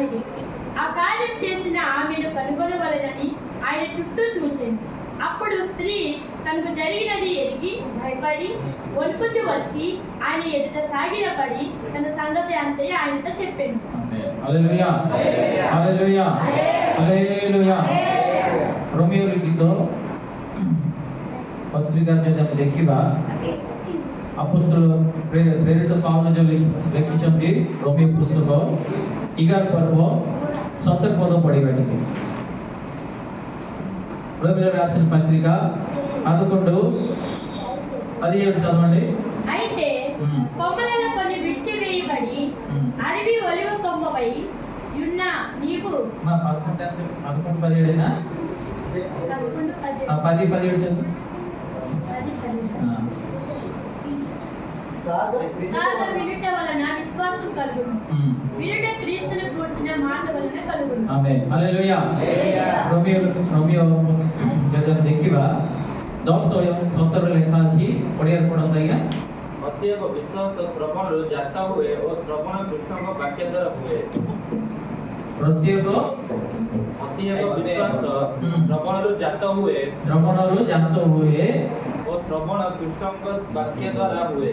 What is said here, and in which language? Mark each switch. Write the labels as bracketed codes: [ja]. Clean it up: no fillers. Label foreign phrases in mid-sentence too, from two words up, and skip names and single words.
[te] ఆ కార్యం చేసిన ఆమెను కనుగొనవలెనని ఆయన చుట్టూ చూసింది. అప్పుడు స్త్రీ తనకు జరిగినది ఎరిగి భయపడి వణుకుచు వచ్చి ఆయన ఎదుట సాగిలపడి తన సంగతి అంతే ఆయనతో చెప్పాను. హల్లెలూయా హల్లెలూయా హల్లెలూయా. [or] ରୋମିଓ ଲିଖିତ ପତ୍ରିକା ଯଦି ଆମେ ଦେଖିବା, ଆପୋସ୍ତଲ ପ୍ରେରିତ ପାଉଲ ଯେଉଁ ଲେଖିଛନ୍ତି ରୋମିଓ ପୁସ୍ତକ 11 ପର୍ବ 17 ପଦ ପଢ଼ିବା ଟିକେ. [te] రోమిలో రాసిన పత్రిక 11 17 చదవండి. అయితే కొమ్మలలో కొన్ని విడిచివేయబడి అడవి ఒలివ కొమ్మపై ఉన్న నీవు 11 17 చదువు. కాగా వినుట వలన విశ్వాసం కలుగును, వినుట క్రీస్తును గూర్చిన మాట వలన కలుగును. ఆమేన్ హల్లెలూయా. [or] ରୋମିଓ ଯଦି ଆମେ ଦେଖିବା 10:17 ଲେଖା ଅଛି, ପଢ଼ିବାକୁ ପଡ଼ନ୍ତା ଆଜ୍ଞା. ଅତ୍ୟବ ବିଶ୍ୱାସ ଶ୍ରବଣରୁ ଜାତ ହୁଏ ଓ ଶ୍ରବଣ କୃଷ୍ଣଙ୍କ ବାକ୍ୟ ଦ୍ୱାରା ହୁଏ। ପ୍ରତ୍ୟେକ ଅତ୍ୟବ ବିଶ୍ୱାସ ଶ୍ରବଣରୁ ଜାତ ହୁଏ ଓ ଶ୍ରବଣ କୃଷ୍ଣଙ୍କ ବାକ୍ୟ ଦ୍ୱାରା ହୁଏ।